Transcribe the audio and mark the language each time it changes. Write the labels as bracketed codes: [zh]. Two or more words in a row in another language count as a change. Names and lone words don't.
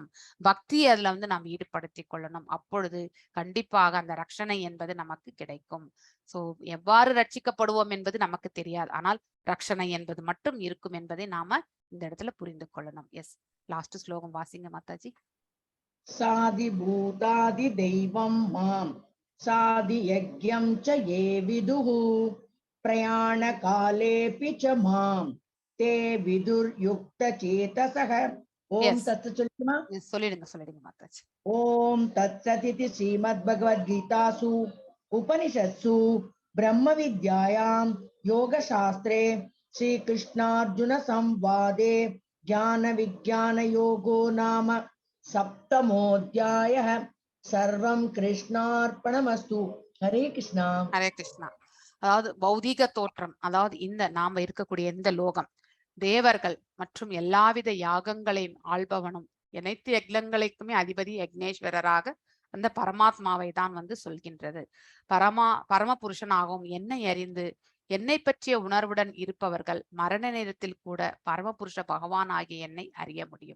[ta] பக்தி அதுல நாம் ஈடுபடுத்தி கொள்ளணும். அப்பொழுது கண்டிப்பாக அந்த ரட்சணை என்பது நமக்கு கிடைக்கும். சோ எவ்வாறு ரட்சிக்கப்படுவோம் என்பது நமக்கு தெரியாது, ஆனால் ரட்சணை என்பது மட்டும் இருக்கும் என்பதை நாம இந்த இடத்துல புரிந்து கொள்ளணும். எஸ், லாஸ்ட் ஸ்லோகம் வாசிங்க மாதாஜி. [sa] साधिभूतादिदैवं मां साधियज्ञं च ये विदुः प्रयाणकालेऽपि च मां ते विदुर्युक्तचेतसः ॐ [en] எஸ், [ta] तत्सत् சொல்லுமா சொல்லிடுங்க மாதாஜி. [sa] ॐ तत्सदिति श्रीमद्भगवद्गीतासु उपनिषत्सु ब्रह्मविद्यायां योगशास्त्रे श्रीकृष्णार्जुनसंवादे ज्ञानविज्ञानयोगो नाम सप्तमोऽध्यायः सर्वं कृष्णार्पणमस्तु हरे कृष्णा [ta] ஹரே கிருஷ்ணா. அதாவது பௌதீக தோற்றம், அதாவது இந்த நாம இருக்கக்கூடிய இந்த லோகம், தேவர்கள் மற்றும் எல்லாவித யாகங்களையும் ஆள்பவனும் அனைத்து யக்ஞங்களுக்குமே அதிபதி யக்னேஸ்வரராக அந்த பரமாத்மாவை தான் வந்து சொல்கின்றது. பரம புருஷனாகவும் என்னை அறிந்து என்னை பற்றிய உணர்வுடன் இருப்பவர்கள் மரண நேரத்தில் கூட பரமபுருஷ பகவான் ஆகிய என்னை அறிய முடியும்.